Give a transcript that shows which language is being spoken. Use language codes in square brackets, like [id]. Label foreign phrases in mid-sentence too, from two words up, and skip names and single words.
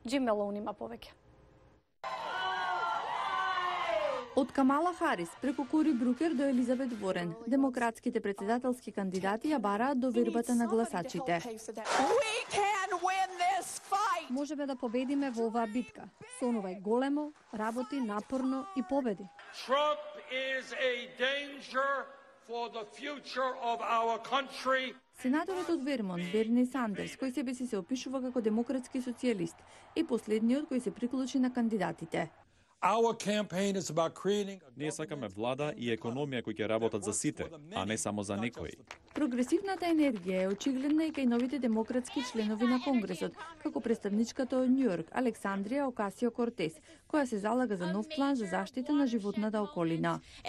[mk] Джим Мелоун има повеќе. Од Камала Харис преку Кори Брукер до Елизабет Ворен, демократските председателски кандидати ја бараат довербата на гласачите. Можеме да победиме во оваа битка. Сонувај големо, работи напорно и победи. [en] Trump is a danger for the future of our country. [mk] Сенаторот од Вермонт, Берни Сандерс, кој себе си се опишува како демократски социјалист, е последниот кој се приклучи на кандидатите. Ние сакаме влада и економија кои ќе работат за сите, а не само за некои. Прогресивната енергија е очигледна и кај новите демократски членови на Конгресот, како представничката од Њујорк, Александрија Окасио-Кортес, која се залага за нов план за заштита на животната околина.